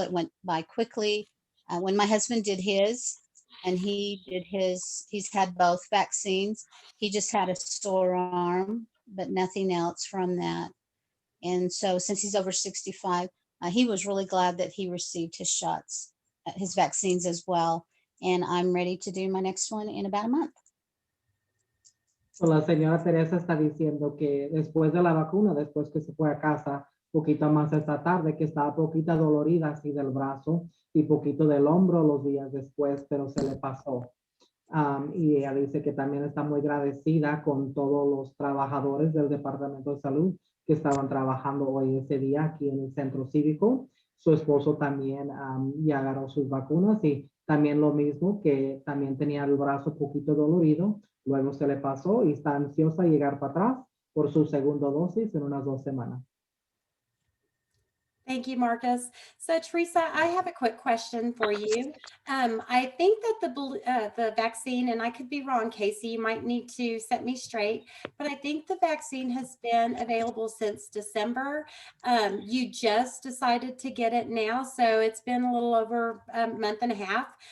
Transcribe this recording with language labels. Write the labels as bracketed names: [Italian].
[English] It went by quickly. When my husband did his, and he's had both vaccines. He just had a sore arm, but nothing else from that. And so since he's over 65, he was really glad that he received his shots, his vaccines as well. And I'm ready to do my next one in about a month. [Spanish] So la señora Teresa está diciendo que después de la vacuna, después que se fue a casa, poquito más esta tarde, que estaba poquita dolorida así del brazo y poquito del hombro los días después, pero se le pasó. Y ella dice que también está muy agradecida con todos los trabajadores del Departamento de Salud que estaban trabajando hoy ese día aquí en el centro cívico. Su esposo también ya agarró sus vacunas y también lo mismo, que también tenía el brazo poquito dolorido, luego se le pasó y está ansiosa de llegar para atrás por su segunda dosis en unas 2 semanas. [English] Thank you, Marcus. So Teresa, I have a quick question for you. I think that the vaccine, and I could be wrong, Casey, you might need to set me straight, but I think the vaccine has been available since December. You just decided to get it now, so it's been a little over a month and a half.